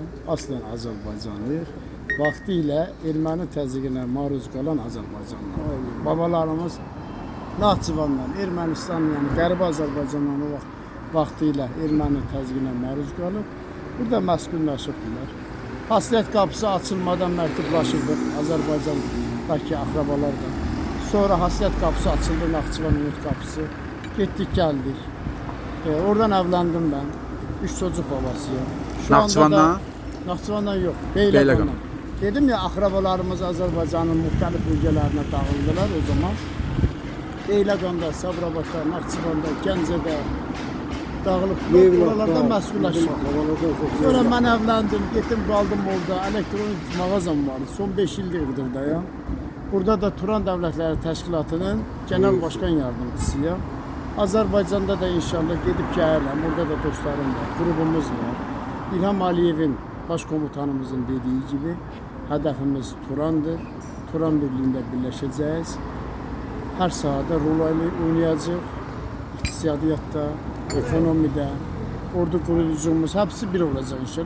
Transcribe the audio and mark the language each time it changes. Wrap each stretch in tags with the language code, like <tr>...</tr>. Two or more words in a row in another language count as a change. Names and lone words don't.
<az>Aslen Azərbaycanlıyıq. Vaxtilə erməni təzyiqinə maruz qalan Azərbaycanlılar. Babalarımız Naxçıvandan, Ermənistan, yəni Qərbi Azərbaycandan o vaxtilə erməni təzyiqinə maruz qalıb. Burada məskunlaşıbdılar. Həsrət qapısı açılmadan məktublaşırdıq Azərbaycan Bakı akrabalardan.</az> <tr>Sonra Hasret kapısı açıldı, Naxçıvan Ümid kapısı. Gittik geldik. Oradan evlendim ben. 3 çocuk babasıyım. Şu anda</tr> <az>Naxçıvandan?</az> <tr>da Naxçıvandan yok.</tr> <az>Beyləqan. Beyləqandan.</az> <tr>Dedim ya</tr> <az>akrabalarımız Azərbaycanın müxtəlif bölgələrinə dağıldılar o zaman. Beyləqanda, Sabirabadda, Naxçıvanda, Gəncədə dağılıb oralarda məsullaşdım.</az> <tr>Sonra mən evlendim, gittim qaldım orada. Elektronik mağazam vardı.</tr> <az>Son 5 ildir Iğdırdayam. Burada da Turan Dövlətləri Təşkilatının Genel Başkan Yardımcısıyam. Azərbaycanda da inşallah gedib gəlirəm.</az> <tr>Orada da dostlarım var, grubumuz var. İlham Aliyev'in başkomutanımızın dediği gibi hedefimiz Turan'dır. Turan Birliği'nde birleşeceğiz. Her sahada rol oynayacak. İktisadiyatta, ekonomide, ordu kurucumuz hepsi bir olacak inşallah.</tr>